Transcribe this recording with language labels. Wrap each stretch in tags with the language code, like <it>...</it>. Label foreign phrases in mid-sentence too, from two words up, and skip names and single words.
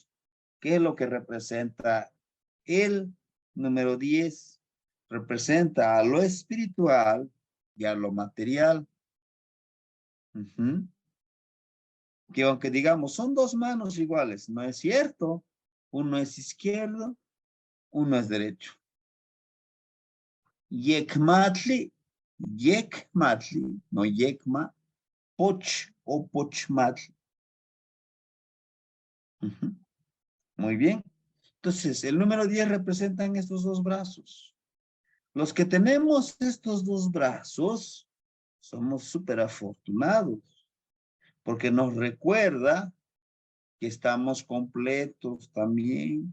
<es>¿Qué es lo que representa? El número 10 representa a lo espiritual y a lo material. Que aunque digamos, son 2 manos iguales, no es cierto. Uno es izquierdo, uno es derecho.</es> <nah>Yekmatli, no yekma, poch o pochmatli.</nah> <es>Muy bien. Entonces, el número 10 representan estos 2 brazos. Los que tenemos estos 2 brazos, somos súper afortunados, porque nos recuerda que estamos completos también.</es>